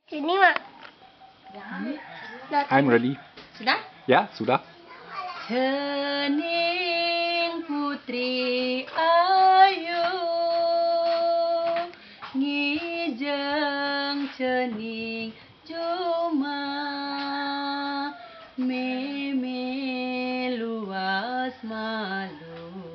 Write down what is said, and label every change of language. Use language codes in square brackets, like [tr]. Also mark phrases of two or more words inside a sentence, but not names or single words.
[id] Ini mak. [en] I'm ready. [id] Sudah? Ya, sudah. [ban] Hening putri ayu ngijeng cening cuma meme luas malu